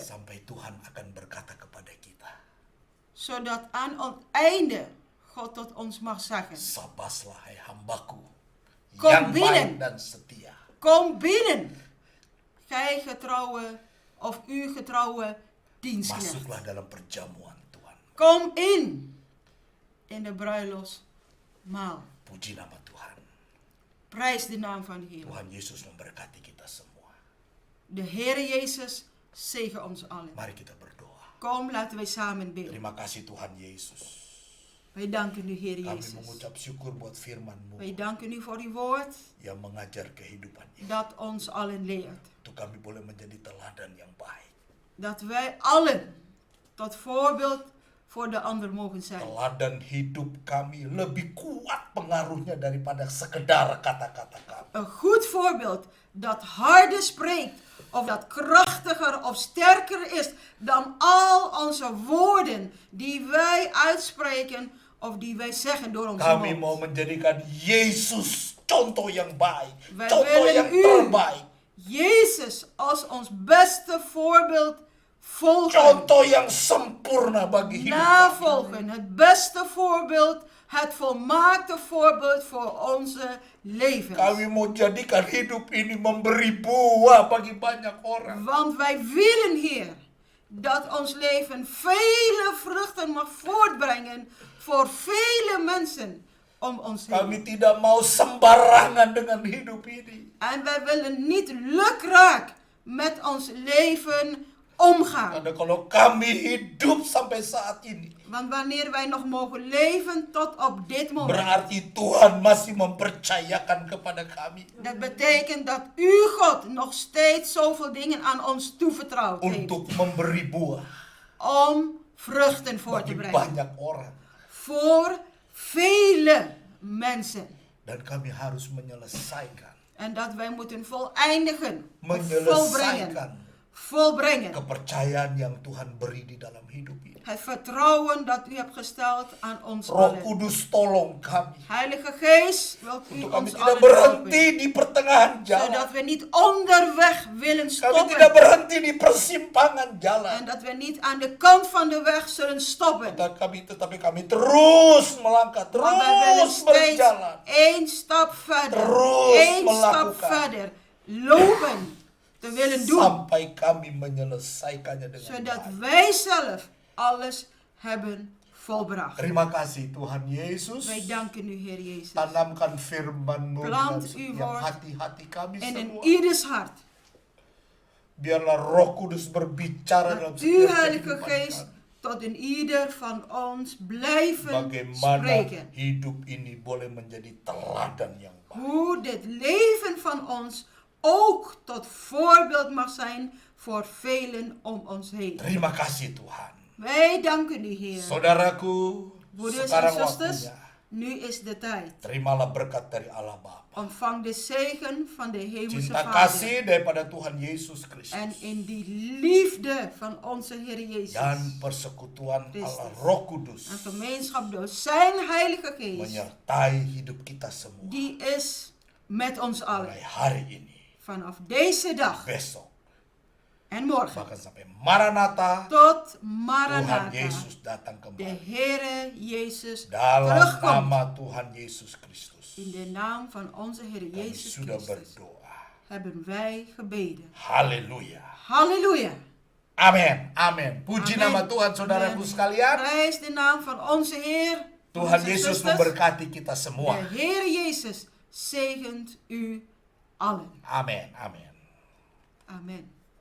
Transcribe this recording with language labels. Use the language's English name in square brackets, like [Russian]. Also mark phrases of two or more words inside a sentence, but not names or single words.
[Indonesian] Sampai Tuhan akan berkata kepada kita, [Dutch] Zodat aan het einde God tot ons mag zeggen: [Indonesian] sabaslah hai hambaku [Dutch] Kom [Indonesian] yang [Dutch] binnen. [Indonesian] baik dan setia. [Dutch] Kom binnen, gij getrouwe of u getrouwe dienstknecht. [Indonesian] Masuklah dalam perjamuan Tuhan. [Dutch] Kom in de bruiloftsmaal. [Indonesian] Puji nama Tuhan. [Dutch] Prijs de naam van de Heer. [Indonesian] Tuhan Yesus memberkati kita semua. [Dutch] De Heer Jezus zegen ons allen. [Indonesian] Mari kita berdoa. [Dutch] Kom, laten wij samen bidden. [Indonesian] Terima kasih Tuhan Yesus. [Dutch] Wij danken u, Heer [Indonesian] Kami [Dutch] Jezus. [Indonesian] mengucap syukur buat firman-Mu [Dutch] Wij danken u voor uw woord [Indonesian] yang mengajar kehidupan ini. [Dutch] dat ons allen leert. [Indonesian] Untuk kami boleh menjadi teladan yang baik. [Dutch] Dat wij allen tot voorbeeld voor de ander mogen zijn. [Indonesian] Teladan hidup kami lebih kuat pengaruhnya daripada sekedar kata-kata kami. [Dutch] Een goed voorbeeld dat harder spreekt of dat krachtiger of sterker is dan al onze woorden die wij uitspreken of die wij zeggen door onze [Indonesian] Kami mau [Dutch] mond. [Indonesian] menjadikan Yesus contoh yang baik, [Dutch] Wij [Indonesian] contoh [Dutch] willen [Indonesian] yang [Dutch] u, [Indonesian] terbaik, [Dutch] Jezus, als ons beste voorbeeld volgen. [Indonesian] contoh yang sempurna bagi hidup kami. [Dutch] Navolgen, het beste voorbeeld, het volmaakte voorbeeld voor onze levens. [Indonesian] Kami mau jadikan hidup ini memberi buah bagi banyak orang. [Dutch] Want wij willen, Heer, dat ons leven vele vruchten mag voortbrengen voor vele mensen om ons heen. [Indonesian] Kami tidak mau sembarangan dengan hidup ini. [Dutch] En wij willen niet lukraak met ons leven omgaan. [Indonesian] Karena kalau kami hidup sampai saat ini, [Dutch] Want wanneer wij nog mogen leven tot op dit moment, [Indonesian] berarti Tuhan masih mempercayakan kepada kami [Dutch] dat betekent dat u, God, nog steeds zoveel dingen aan ons toevertrouwd heeft. [Indonesian] untuk memberi buah [Dutch] Om vruchten voor te [Indonesian] bagi [Dutch] brengen. [Indonesian] banyak orang. [Dutch] Voor vele mensen. [Indonesian] Dan kami harus menyelesaikan [Dutch] En dat wij moeten voleindigen, of [Indonesian] menyelesaikan [Dutch] volbrengen, volbrengen. [Indonesian] Kepercayaan yang Tuhan beri di dalam hidup ini. [Dutch] Het vertrouwen dat u hebt gesteld aan ons [Indonesian] Roh [Dutch] allen. [Indonesian] Kudus tolong kami. [Dutch] Heilige Geest, wilt u [Indonesian] Untuk kami [Dutch] ons [Indonesian] tidak [Dutch] allen [Indonesian] berhenti [Dutch] helpen. [Indonesian] di pertengahan jalan. [Dutch] Zodat we niet onderweg willen [Indonesian] Kami tidak [Dutch] stoppen. [Indonesian] berhenti di persimpangan [Dutch] En [Indonesian] jalan. [Dutch] dat we niet aan de kant van de weg zullen stoppen. [Indonesian] Tetapi kami terus melangkah, [Dutch] Maar wij willen [Indonesian] terus [Dutch] steeds [Indonesian] berjalan. [Dutch] één stap verder. [Indonesian] Terus [Dutch] Één stap [Indonesian] melakukan. [Dutch] verder. Lopen. Te willen doen. [Indonesian] Sampai kami menyelesaikannya dengan [Dutch] Zodat [Indonesian] baik. [Dutch] wij zelf alles hebben volbracht. [Indonesian] Terima kasih Tuhan Yesus. [Dutch] Wij danken u, Heer Jezus. [Indonesian] Tanamkan firman-Mu dalam [Dutch] Plant uw [Indonesian] setiap [Dutch] woord [Indonesian] hati-hati kami [Dutch] En in [Indonesian] semua. [Dutch] ieders hart. [Indonesian] Biarlah Roh Kudus berbicara dalam [Dutch] Dat [Indonesian] setiap [Dutch] u, Heilige [Indonesian] kehidupan [Dutch] Geest, [Indonesian] kami. [Dutch] tot in ieder van ons blijven [Indonesian] Bagaimana [Dutch] spreken. [Indonesian] hidup ini boleh menjadi teladan yang baik. [Dutch] Hoe dit leven van ons ook tot voorbeeld mag zijn voor velen om ons heen. [Indonesian] Terima kasih Tuhan. [Dutch] Wij danken u, Heer. [Indonesian] Saudaraku, [Dutch] Broeders en [Indonesian] sekarang [Dutch] zusters, [Indonesian] waktunya. [Dutch] nu is de tijd. [Indonesian] Terimalah berkat dari Allah Bapa. [Dutch] Ontvang de zegen van de Hemelse [Indonesian] Cinta [Dutch] Vader. [Indonesian] kasih daripada Tuhan Yesus Kristus. [Dutch] En in die liefde van onze Heer Jezus. [Indonesian] Dan persekutuan [Dutch] Christus. [Indonesian] Allah Roh Kudus. [Dutch] En gemeenschap door zijn Heilige Geest. [Indonesian] Menyertai hidup kita semua. [Dutch] Die is met ons allen. [Indonesian] Mulai hari ini, [Dutch] Vanaf deze dag [Indonesian] besok, [Dutch] en morgen. [Indonesian] bahkan sampai Maranatha, [Dutch] Tot [Indonesian] Tuhan [Dutch] Maranatha. [Indonesian] Yesus datang [Dutch] De [Indonesian] kembali. [Dutch] Heere Jezus [Indonesian] Dalam [Dutch] terugkomt. [Indonesian] nama Tuhan Yesus Kristus. [Dutch] In de naam van onze Heer [Indonesian] Kami [Dutch] Jezus [Indonesian] sudah [Dutch] Christus [Indonesian] berdoa. [Dutch] hebben wij gebeden. [Indonesian] Haleluya. [Dutch] Halleluja. [Indonesian] Amin. Amin. Puji [Dutch] Amen. [Indonesian] nama Tuhan saudaraku [Dutch] Amen. [Indonesian] sekalian. [Dutch] Prijs de naam van onze Heer. [Indonesian] Tuhan [Dutch] Onze [Indonesian] Yesus [Dutch] zusters. [Indonesian] memberkati kita semua. [Dutch] De Heer Jezus zegent u allen. [Indonesian] Amin. Amin. [Dutch] Amen.